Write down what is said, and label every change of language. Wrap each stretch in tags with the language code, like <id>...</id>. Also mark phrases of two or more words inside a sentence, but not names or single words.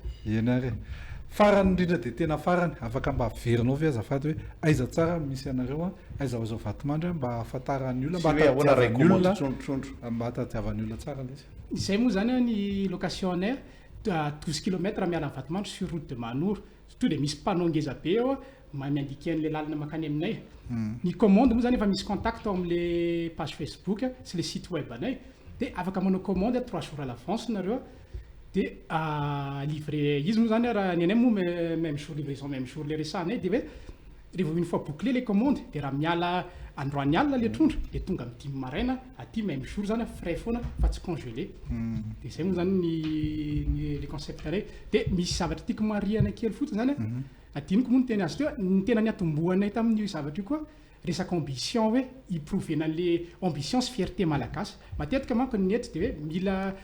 <mg>ianare farany indrindra dia tena farany afaka mba averinao ve azafady hoe aiza tsara misy anareo aiza zao vatomandry mba ahafantaran'ny olona mba hatadiavan'ny olona tsara le izy izay moa zany ny location anay 12 km miala ny vatomandro</mg> <fr>sur route de Manour</fr> <mg>to dia misy panneau ngeza be eo miandika an'le lalina makany aminay ny commande moa zany efa misy contact ao amin'le page Facebook sy le site web anay dia afaka manao commande</mg> <fr>3 jours à l'avance</fr> <mg>nareo dia livré izy moa zany raha ny anay moa</mg> <fr>même jour livraison même jour</fr> <mg>le resanay dia hoe rehefa</mg> <fr>une fois bouclé les commandes</fr> <mg>dia raha miala androany alina le trondro dia tonga amin'ny 10 maraina aty</mg> <fr>même jour</fr> <mg>zany frais foana fa tsy congelé dia zay moa zany ny concept anay dia misy zavatra tiako mariana kely fotsiny zany adiniko moa ny teny azy teo ny tena ny atombohanay tamin'io zavatra io koa resaka ambition hoe hiprovena an'le ambition sy fierté malagasy matetika manko ny ety dia hoe mila</mg>